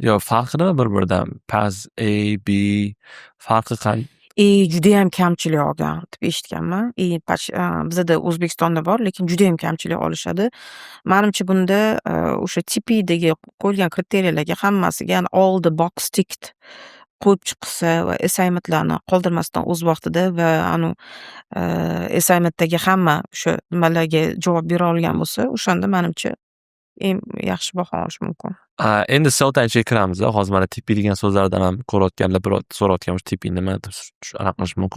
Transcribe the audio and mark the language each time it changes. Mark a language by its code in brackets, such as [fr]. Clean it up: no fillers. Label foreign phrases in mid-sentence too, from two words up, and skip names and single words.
[uz] Yo, farqi nima bir-biridan? Pass A, B farqi qanday? Judayam kamchilik olgan deb eshitganman. Bizada O'zbekistonda bor, lekin judayam kamchilik olishadi. Manimcha bunda o'sha TPdagi qo'yilgan kriteriyalarga hammasiga, ya'ni [en] all the box ticked [uz] qo'yib chiqsa va assignmentlarni qoldirmasdan o'z vaqtida va assignmentdagi hamma o'sha nimalarga javob bera olgan bo'lsa, o'shanda manimcha eng yaxshi baho olish mumkin. Endi Celtaga kiramiz. Hozir mana TP degan so'zlardan ham ko'rayotganlar birov so'rayotgan TP nima deb anaqa qilish mumkin.